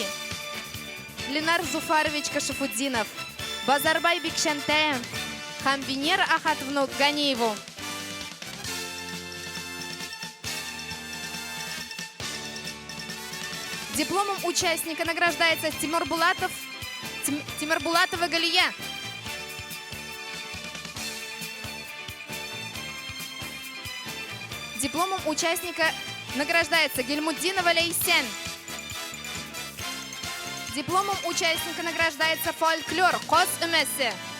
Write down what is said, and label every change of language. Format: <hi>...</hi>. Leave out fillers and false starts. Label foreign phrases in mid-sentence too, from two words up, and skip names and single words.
<ru>Ленар Зуфарович Кашифуддинов, Базарбай Бекшантаев, Хамбинер Ахатовну Ганееву. Дипломом участника награждается Тимур Булатова Галия. Дипломом участника награждается Гельмуддинова Лейсен. Дипломом участника награждается фольклор Кос Эмессе.</ru>